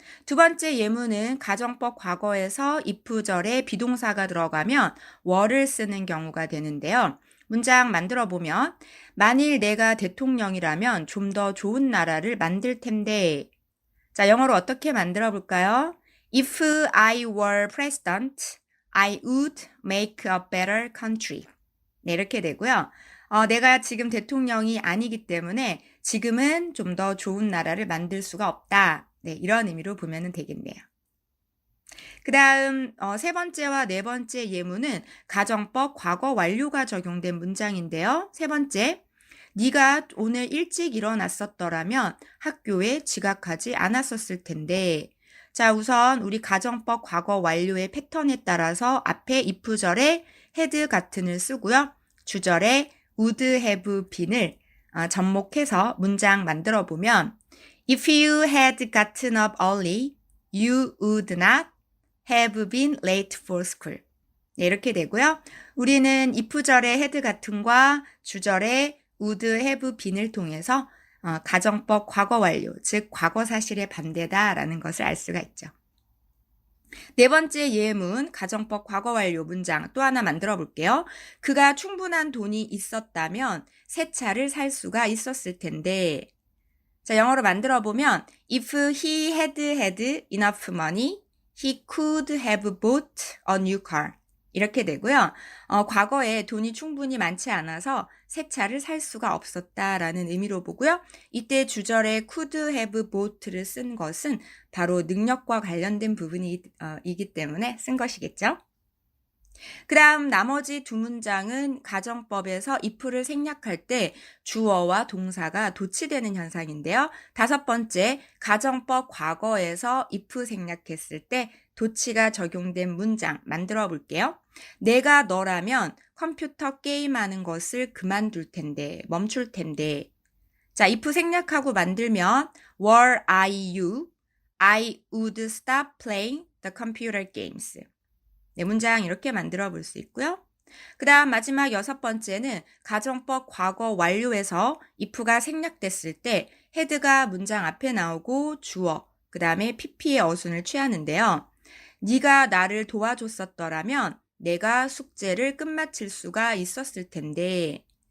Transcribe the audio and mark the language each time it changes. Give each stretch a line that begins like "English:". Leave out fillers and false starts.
Korean: 두 번째 예문은 가정법 과거에서 if절에 비동사가 들어가면 were를 쓰는 경우가 되는데요. 문장 만들어 보면 만일 내가 대통령이라면 좀 더 좋은 나라를 만들 텐데. 자, 영어로 어떻게 만들어 볼까요?
English: If I were president, I would make a better country.
Korean: 네, 이렇게 되고요. 내가 지금 대통령이 아니기 때문에 지금은 좀 더 좋은 나라를 만들 수가 없다. 네, 이런 의미로 보면 되겠네요. 그 다음 세 번째와 네 번째 예문은 가정법 과거 완료가 적용된 문장인데요. 세 번째, 네가 오늘 일찍 일어났었더라면 학교에 지각하지 않았었을 텐데. 자, 우선 우리 가정법 과거 완료의 패턴에 따라서 앞에 if절에 had 같은을 쓰고요. 주절에 would have been을 접목해서 문장 만들어 보면
English: If you had gotten up early, you would not have been late for school.
Korean: 네, 이렇게 되고요. 우리는 if절의 had 같은과 주절의 would have been을 통해서 가정법 과거 완료, 즉 과거 사실의 반대다라는 것을 알 수가 있죠. 네 번째 예문, 가정법 과거 완료 문장 또 하나 만들어 볼게요. 그가 충분한 돈이 있었다면 새 차를 살 수가 있었을 텐데. 자, 영어로 만들어 보면
English: If he had enough money, he could have bought a new car.
Korean: 이렇게 되고요. 과거에 돈이 충분히 많지 않아서 새 차를 살 수가 없었다라는 의미로 보고요. 이때 주절에 could have bought를 쓴 것은 바로 능력과 관련된 부분이기 때문에 쓴 것이겠죠. 그 다음 나머지 두 문장은 가정법에서 if를 생략할 때 주어와 동사가 도치되는 현상인데요. 다섯 번째, 가정법 과거에서 if 생략했을 때 도치가 적용된 문장 만들어 볼게요. 내가 너라면 컴퓨터 게임하는 것을 그만둘 텐데, 멈출 텐데. 자, if 생략하고 만들면
English: were I you, I would stop playing the computer games.
Korean: 네, 문장 이렇게 만들어 볼 수 있고요. 그 다음 마지막 여섯 번째는 가정법 과거 완료에서 if가 생략됐을 때 had가 문장 앞에 나오고 주어, 그 다음에 pp의 어순을 취하는데요. 네가 나를 도와줬었더라면 내가 숙제를 끝마칠 수가 있었을 텐데.